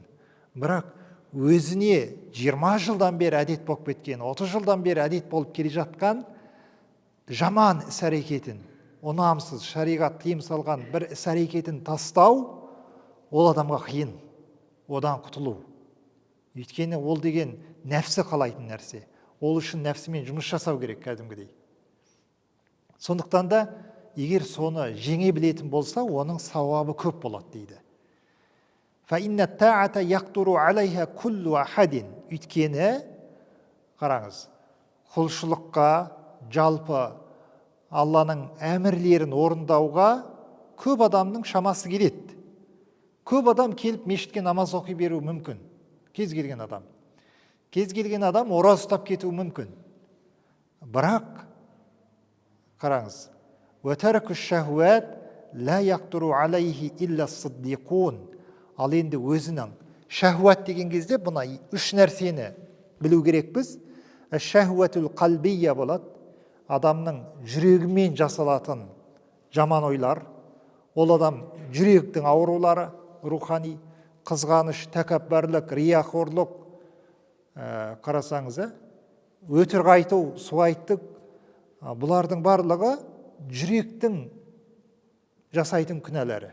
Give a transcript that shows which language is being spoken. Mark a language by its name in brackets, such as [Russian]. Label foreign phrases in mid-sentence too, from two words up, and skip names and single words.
[Kazakh] Бірақ өзіне 20 жылдан бері әдет болып кеткен, 30 жылдан бері әдет болып келе жатқан жаман іс-әрекетін, ұнамсыз, шариғат тыйым салған бір іс-әрекетін тастау, ол адамға қиын, одан құтылу. Өйткені ол деген нәпсі қалайтын нәрсе. Ол үшін нәпсімен жұмыс жасау керек кәдімгідей. Сондықтан да, егер соны жеңе білетін болса, оның сауабы көп болады дейді. [Arabic] فَإِنَّ التَّاعَةَ يَقْدُرُ عَلَيْهَا كُلُّ أَحَدٍ. [Kazakh] Өйткені, қараңыз, құлшылыққа, жалпы Алланың әмірлерін орындауға көп адамның шамасы келеді. Көп адам келіп мешітке намаз оқи беруі мүмкін. Кез келген адам. Кез келген адам ораза ұстап кетуі мүмкін. Бірақ, қараңыз, [Arabic] وَتَرْكُ الشَّهْوَاتِ لَا يَقْدُرُ عَلَيْهِ إِلَّا الصِّدِّيقُونَ. [Kazakh] Ал енді өзінің шәһуат деген кезде бұна үш нәрсені білу керекпіз. [Arabic] الشهوات القلبية [Kazakh] болады. Адамның жүрегімен жасалатын жаман ойлар. Ол адам жүректің аурулары, рухани, қызғаныш, тәкаппарлық, рияқорлық, қарасаңыз, өтірік айту, суайттық, бұлардың барлығы жүректің жасайтын күнәлері.